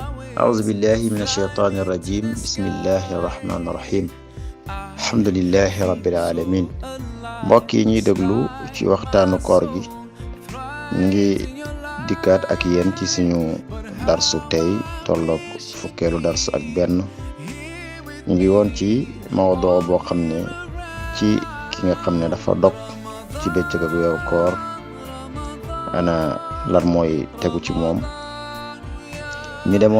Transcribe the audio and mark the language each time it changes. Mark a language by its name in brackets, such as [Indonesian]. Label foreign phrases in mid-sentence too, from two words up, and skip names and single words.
[Arabic] أعوذ بالله من الشيطان الرجيم بسم الله الرحمن الرحيم الحمد لله رب العالمين [Wolof] mbokk yi ñuy déglu ci waxtaanu koor gi ñu ngi dikkaat ak yéen ci suñu darsu tey tolloog fukkeelu darsu ak benn ñu ngi woon ci mawduu boo xam ne ci ki nga xam ne dafa dog ci bëccëg ak weeru koor ana lan mooy tegu ci moom ñu demoon